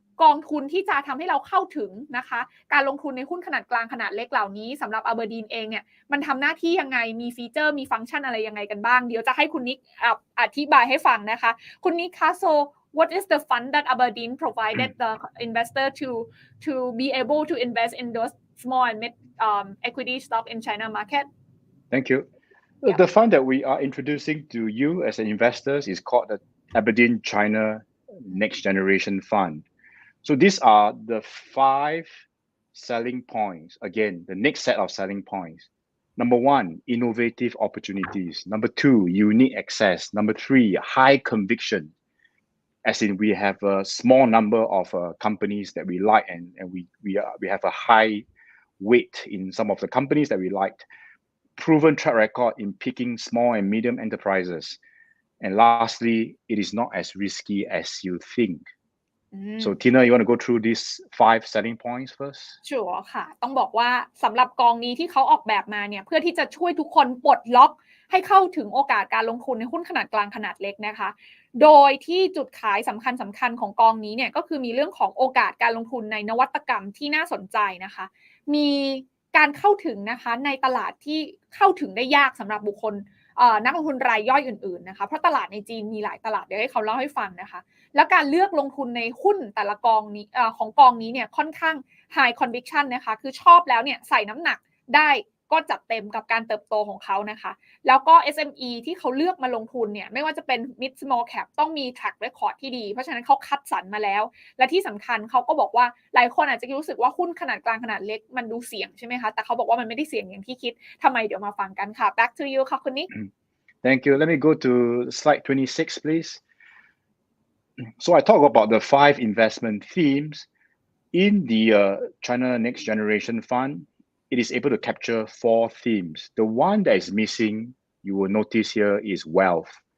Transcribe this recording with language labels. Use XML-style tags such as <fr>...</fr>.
<th>กองทุนที่จะทำให้เราเข้าถึงนะคะการลงทุนในหุ้นขนาดกลางขนาดเล็กเหล่านี้สำหรับอเบอร์ดีนเองเนี่ยมันทำหน้าที่ยังไงมีฟีเจอร์มีฟังก์ชันอะไรยังไงกันบ้างเดี๋ยวจะให้คุณนิกอธิบายให้ฟังนะคะคุณนิกคะโซ</th> <en>What is the fund that Aberdeen provided the investor to be able to invest in those small and mid equity stock in China market? Thank you. Yeah. The fund that we are introducing to you as an investors is called the Aberdeen China Next Generation Fund. So these are the 5 selling points. Again, the next set of selling points. Number 1, innovative opportunities. Number 2, unique access. Number 3, high conviction. As in, we have a small number of companies that we like, and we have a high weight in some of the companies that we liked. Proven track record in picking small and medium enterprises. And lastly, it is not as risky as you think. So Tina, you want to go through these 5 selling points first?</en> <th>Sure ค่ะต้องบอกว่าสำหรับกองนี้ที่เขาออกแบบมาเนี่ยเพื่อที่จะช่วยทุกคนปลดล็อกให้เข้าถึงโอกาสการลงทุนในหุ้นขนาดกลางขนาดเล็กนะคะโดยที่จุดขายสำคัญของกองนี้เนี่ยก็คือมีเรื่องของโอกาสการลงทุนในนวัตกรรมที่น่าสนใจนะคะมี การเข้าถึงนะคะในตลาดที่เข้าถึงได้ยากสำหรับบุคคลนักลงทุนรายย่อยอื่นๆนะคะเพราะตลาดในจีนมีหลายตลาดเดี๋ยวให้เขาเล่าให้ฟังนะคะแล้วการเลือกลงทุนในหุ้นแต่ละกองนี้ของกองนี้เนี่ยค่อนข้าง high conviction นะคะคือชอบแล้วเนี่ยใส่น้ำหนักได้ ก็จัดเต็มกับการเติบโตของเขานะคะแล้วก็ SME ที่เขาเลือกมาลงทุนเนี่ยไม่ว่าจะเป็น mid small cap ต้องมี track record ที่ดีเพราะฉะนั้นเขาคัดสรรมาแล้วและที่สำคัญเขาก็บอกว่าหลายคนอาจจะรู้สึกว่าหุ้นขนาดกลางขนาดเล็กมันดูเสี่ยงใช่ไหมคะแต่เขาบอกว่ามันไม่ได้เสี่ยงอย่างที่คิดทำไมเดี๋ยวมาฟังกันค่ะ</th> <en>back to you</en> <th>ค่ะคุณนิก</th> <en>Thank you. Let me go to slide 26, please. So I talk about the 5 investment themes in the China Next Generation Fund. It is able to capture 4 themes. The one that is missing, you will notice here, is wealth.</en>